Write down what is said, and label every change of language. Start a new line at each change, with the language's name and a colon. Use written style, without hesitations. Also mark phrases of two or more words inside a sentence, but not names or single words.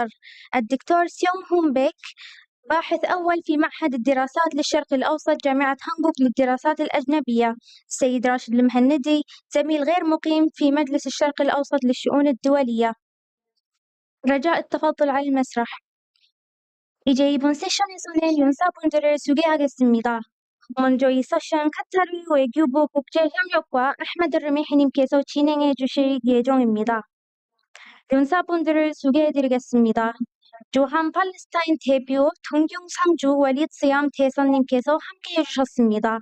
Arabic: الدكتور سيوم هون بيك باحث أول في معهد الدراسات للشرق الأوسط جامعة هامبورغ للدراسات الأجنبية. السيد راشد المهندي زميل غير مقيم في مجلس الشرق الأوسط للشؤون الدولية. رجاء التفضل على المسرح.
Korean: 이제 이번 세션에서는 연사분들을 소개하겠습니다. 먼저 이 세션 카타르 외교부 국제협력과 아흐메드 르미히님께서 진행해 주실 예정입니다. 연사분들을 소개해드리겠습니다. 조한 팔레스타인 대표 동경상주 월릿 스얌 대사님께서 함께해 주셨습니다.